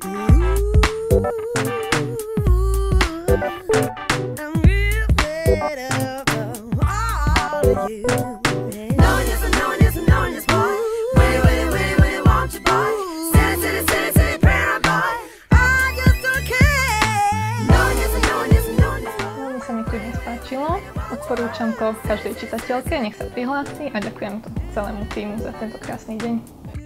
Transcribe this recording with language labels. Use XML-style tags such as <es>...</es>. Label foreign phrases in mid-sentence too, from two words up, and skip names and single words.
<en>I'm real fed up of all of you. Knowing this and knowing this and knowing this, boy. When you want you, boy. Silly prayer, boy. I just don't care. Knowing this and knowing this and knowing this.</en> <sk>Veľmi sa mi tu dnes páčilo. Odporúčam to každej čitateľke, nech sa prihlási a ďakujem celému týmu za tento krásny deň.</sk>